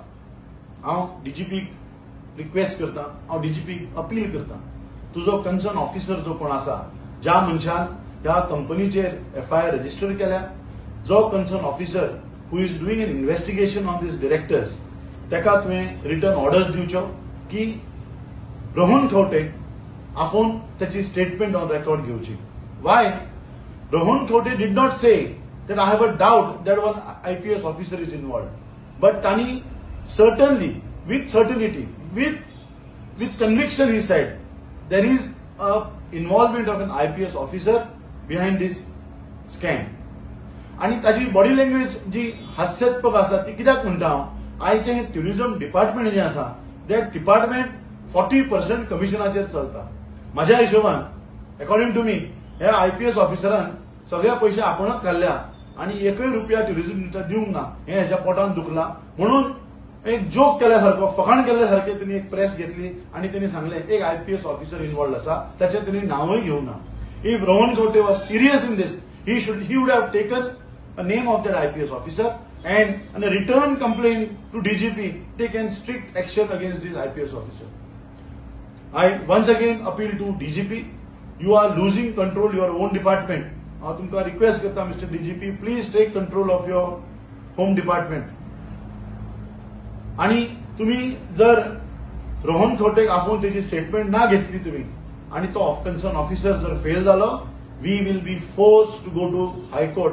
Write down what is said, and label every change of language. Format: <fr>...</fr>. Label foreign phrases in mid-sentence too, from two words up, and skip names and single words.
<kok>हांव DGPक रिक्वेस्ट करता, हांव DGPक अपील करता, तुजो कन्सर्न ऑफिसर जो कोण आसा, ज्या मनशान ह्या कंपनीचेर</kok> <en>FIR register</en> <kok>केल्या, जो</kok> <en>concern officer who is doing an investigation on these directors,</en> <kok>ताका तुवें</kok> <en>return orders</en> <kok>दिवच्यो की रोहन खंवटे आफोवन त्याची</kok> <en>statement on record</en> <kok>घेवची.</kok> <en>Why Rohan Khaunte did not say that I have a doubt that one IPS officer is involved, but Tani certainly, with certainty, with conviction, he said there is a involvement of an IPS officer behind this scam.</en> <kok>आणि ताची</kok> <en>body language</en> <kok>जी हास्यास्पद आसा ती कित्याक म्हणटा हांव, आयचे</kok> <en>tourism department</en> <kok>जे आसा</kok> <en>that department</en> <kok>40% कमिशनाचेर चलता. म्हज्या हिशोबान</kok> <en>according to me</en> <kok>ह्या IPS ऑफिसरान सगळ्या पयशे आपणच काडल्या आणि एकय रुपया</kok> <en>tourism minister</en> <kok>दिवंक ना. हे ह्याच्या पोटान दुखला म्हणून एक जोक केल्यासारखो, फकाण केल्यासारखे त्यांनी एक प्रेस घेतली आणि त्यांनी सांगले एक</kok> <en>IPS officer involve</en> <kok>आसा, त्याचे त्यांनी नावही घेवं ना.</kok> <en>If Rohan Khaunte was serious in this, he would have taken a name of that IPS officer and a return complaint to DGP, taken strict action against this IPS officer. I once again appeal to DGP, you are losing control your own department.</en> <kok>हांव तुमकां रिक्वेस्ट करता</kok> <en>Mister DGP, please take control of your home department.</en> <kok>आणि तुम्ही जर रोहन खंवटेक आफोवन त्याची स्टेटमेंट ना घेतली तुम्ही आणि तो</kok> <en>concern officer</en> <kok>जर फेल जालो,</kok> <en>we will be force to go to High Court.</en>